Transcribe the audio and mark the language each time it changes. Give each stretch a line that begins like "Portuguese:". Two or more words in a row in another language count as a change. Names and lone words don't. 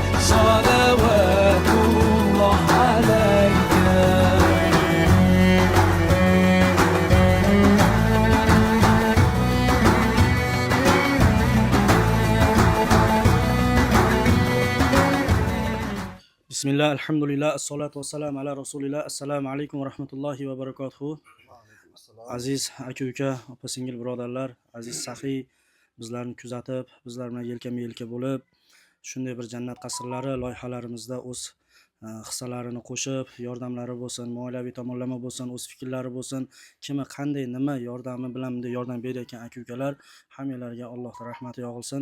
Arabic: صلوات الله عليك. بسم الله، الحمد لله، الصلاة والسلام على رسول الله. السلام عليكم ورحمة الله وبركاته.
Uzbek: Aziz aka-uka, opa-singil birodarlar, aziz saxiy, bizlarni kuzatib, bizlar bilan yelkama-yelka bo'lib, shunday bir jannat qasrlari loyihalarimizda o'z hissalarini qo'shib, yordamlari bo'lsin, moliyaviy tomonlama bo'lsin, o'z fikrlari bo'lsin, kimi qanday nima yordami bilan bunday yordam berayotgan aka-ukalar hammalariga Allohning rahmati yog'ilsin.